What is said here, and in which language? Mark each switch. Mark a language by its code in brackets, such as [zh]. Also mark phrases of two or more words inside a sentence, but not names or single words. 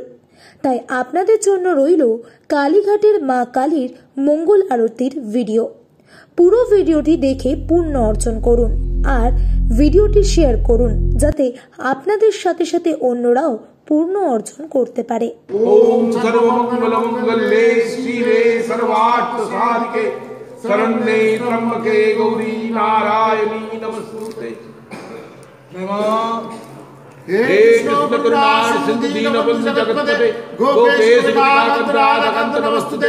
[bn] তাই আপনাদের জন্য রইল কালীঘাটের মা কালীর মঙ্গল আরতির ভিডিও। পুরো ভিডিওটি দেখে পুণ্য অর্জন করুন আর ভিডিওটি শেয়ার করুন, যাতে আপনাদের সাথে সাথে অন্যরাও পূর্ণ অর্জন করতে পারে। [sa] ओम सर्वमङ्गल मङ्गले शिवे सर्वार्थ साधिके शरण्ये त्र्यम्बके गौरी नारायणी नमस्तुते। हे कृष्ण करुणा सिंधु दीनबंधु जगत्पते गोपेश नाथ राधा कांत नमस्ते।